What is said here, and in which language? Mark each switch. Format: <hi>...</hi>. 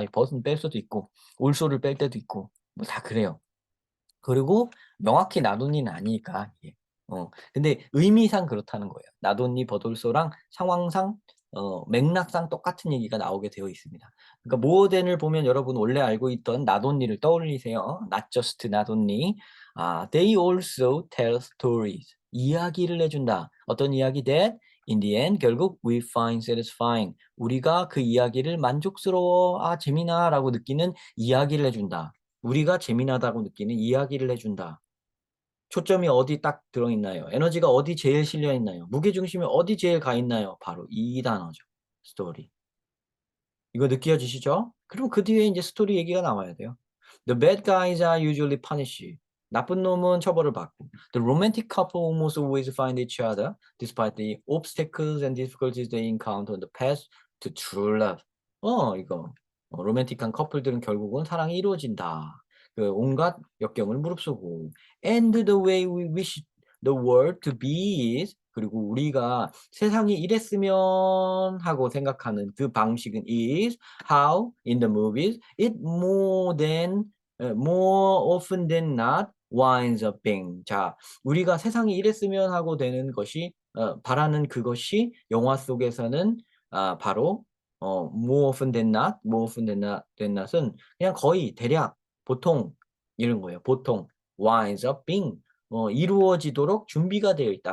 <ko>벗은 뺄 수도 있고, 올소를 뺄 때도 있고, 뭐 다 그래요. 그리고 명확히 나돈니는 아니니까. 예. 근데 의미상 그렇다는 거예요. 나돈니 버돌소랑 상황상, 맥락상 똑같은 얘기가 나오게 되어 있습니다. 그러니까 모어덴을 보면 여러분 원래 알고 있던 나돈니를 떠올리세요.</ko> <en>Not just 나돈니. They also tell stories.</en> <ko>이야기를 해준다. 어떤 이야기?</ko> <en>That in the end</en> <ko>결국</ko> <en>we find satisfying.</en> <ko>우리가 그 이야기를 만족스러워, 재미나라고 느끼는 이야기를 해준다. 우리가 재미나다고 느끼는 이야기를 해준다. 초점이 어디 딱 들어있나요? 에너지가 어디 제일 실려 있나요? 무게중심이 어디 제일 가 있나요? 바로 이 단어죠. 스토리. 이거 느껴지시죠? 그럼 그 뒤에 이제 스토리 얘기가 나와야 돼요.</ko> <en>The bad guys are usually punished.</en> <ko>나쁜 놈은 처벌을 받고.</ko> <en>The romantic couple almost always find each other despite the obstacles and difficulties they encounter on the path to true love.</en> <ko>이거. 로맨틱한 커플들은 결국은 사랑이 이루어진다. 그 온갖 역경을 무릅쓰고.</ko> <en>And the way we wish the world to be is</en> <ko>그리고 우리가 세상이 이랬으면 하고 생각하는 그 방식은</ko> <en>is how in the movies it more often than not winds up being.</en> <ko>자, 우리가 세상이 이랬으면 하고 되는 것이 바라는 그것이 영화 속에서는 바로</ko> <en>more often than not,</en> <ko>more often than not은 그냥 거의 대략 보통 이런 거예요. 보통</ko> <en>winds up being</en> <ko>이루어지도록 준비가 되어 있다.</ko>